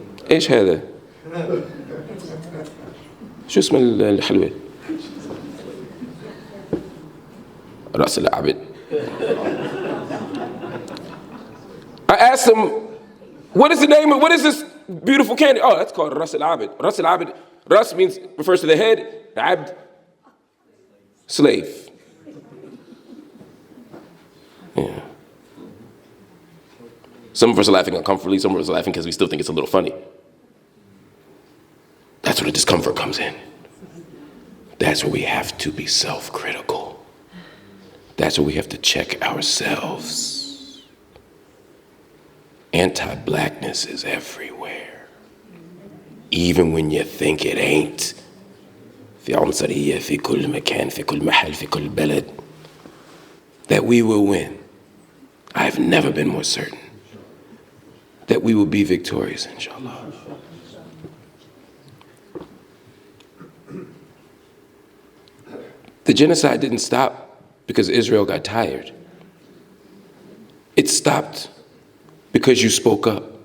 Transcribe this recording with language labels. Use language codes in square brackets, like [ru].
[ar] ايش هذا؟ شو اسم الحلوة؟ رأس العبد. [en] I asked him, what is the name of, what is this beautiful candy? Oh, that's called Ras al-Abid. Ras al-Abid, Ras refers to the head, Abd, slave. Yeah. Some of us are laughing uncomfortably, some of us are laughing because we still think it's a little funny. That's where the discomfort comes in. That's where we have to be self-critical. That's where we have to check ourselves. Anti-blackness is everywhere, even when you think it ain't. [ar] في عنصرية في كل مكان في كل محل في كل بلد. [en] That we will win. I have never been more certain that we will be victorious, inshallah. The genocide didn't stop because Israel got tired. It stopped because you spoke up.